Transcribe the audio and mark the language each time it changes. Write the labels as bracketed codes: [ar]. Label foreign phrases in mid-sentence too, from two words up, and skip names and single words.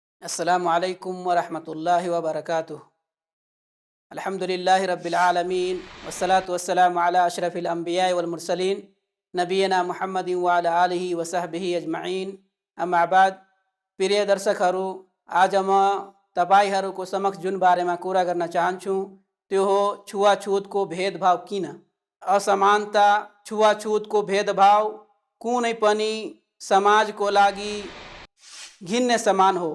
[ar] السلام عليكم ورحمة الله وبركاته. الحمد لله رب العالمين والصلاة والسلام على أشرف الأنبياء والمرسلين نبينا محمد وعلى آله وصحبه أجمعين. أما بعد, [ne] प्रिय दर्शकहरू, आज म तपाईहरूको समक्ष जुन बारेमा कुरा गर्न चाहन्छु त्यो हो छुवाछुतको भेदभाव किन। असमानता, छुवाछुतको भेदभाव कुनै पनि समाजको लागि घिन्ने समान हो।